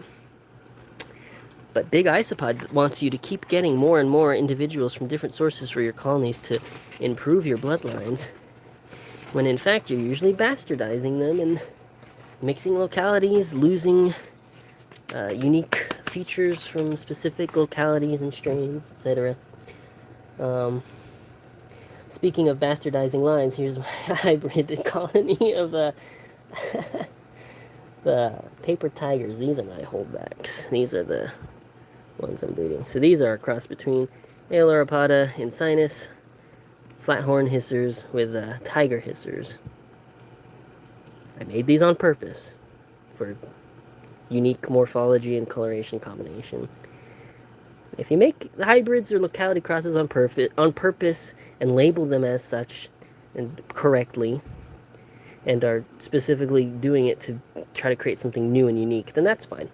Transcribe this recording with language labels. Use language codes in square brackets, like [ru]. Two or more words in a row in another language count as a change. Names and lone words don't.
[en] But Big Isopod wants you to keep getting more and more individuals from different sources for your colonies to improve your bloodlines, when in fact you're usually bastardizing them and mixing localities, losing unique features from specific localities and strains, etc. Speaking of bastardizing lines, here's my hybrid colony of the paper tigers. These are my holdbacks. These are the ones I'm breeding. So these are a cross between Ailuropoda insinus, flathorn hissers with tiger hissers. I made these on purpose for unique morphology and coloration combinations. If you make the hybrids or locality crosses on purpose and label them as such and correctly, and are specifically doing it to try to create something new and unique, then that's fine.